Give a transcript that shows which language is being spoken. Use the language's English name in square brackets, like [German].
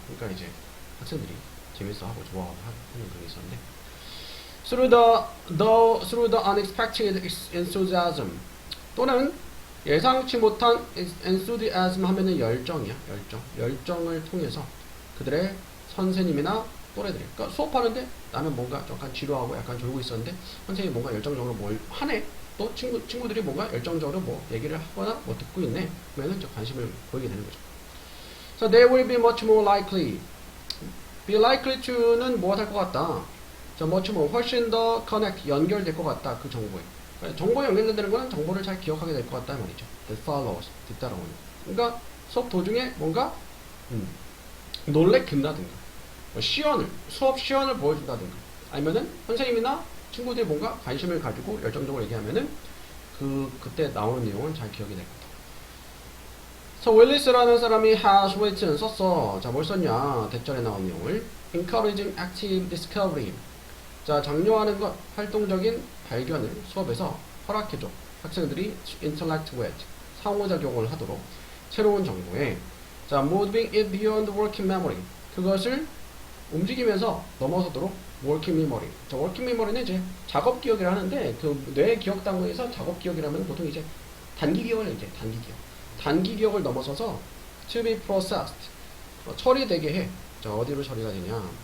[Korean] 그러니까 이제 학생들이 재밌어하고 좋아하고 하는 그런 게 있었는데 [English] through the unexpected enthusiasm [Korean] 또는 예상치 못한 enthusiasm 하면은 열정을 통해서 그들의 선생님이나 또래들이 그러니까 수업하는데 나는 뭔가 약간 지루하고 약간 졸고 있었는데 선생님이 뭔가 열정적으로 뭘 하네 또 친구들이 뭔가 열정적으로 뭐 얘기를 하거나 뭐 듣고 있네 그러면 저 관심을 보이게 되는 거죠. [English] So they will be much more likely. Be likely to [Korean] 는 무엇 할 것 같다. 자, [English] much more [Korean] 훨씬 더 [English] connect [Korean] 연결될 것 같다 그 정보에. 그러니까 정보에 연결된다는 거는 정보를 잘 기억하게 될 것 같다 말이죠. [English] That follows [Korean] 뒤따라오는. 그러니까 수업 도중에 뭔가 놀래킨다든가 수업 시연을 보여준다든가 아니면은 선생님이나 친구들이 뭔가 관심을 가지고 열정적으로 얘기하면은 그때 나오는 내용은 잘 기억이 될 거다. So Willis라는 사람이 [English] has written [Korean] 썼어. 자, 뭘 썼냐? 대절에 나온 내용을 [English] encouraging active discovery. [Korean] 자, 장려하는 것, 활동적인 발견을 수업에서 허락해줘. 학생들이 [English] interact with [Korean] 상호작용을 하도록 새로운 정보에 자, [English] moving it beyond working memory. [Korean] 그것을 움직이면서 넘어서도록 working memory. 자, working memory는 이제 작업 기억이라 하는데 그 뇌 기억 단위에서 작업 기억이라면 보통 이제 단기 기억을 이제 단기 기억을 넘어서서 [English] to be processed. [Korean] 처리되게 해. 자, 어디로 처리가 되냐?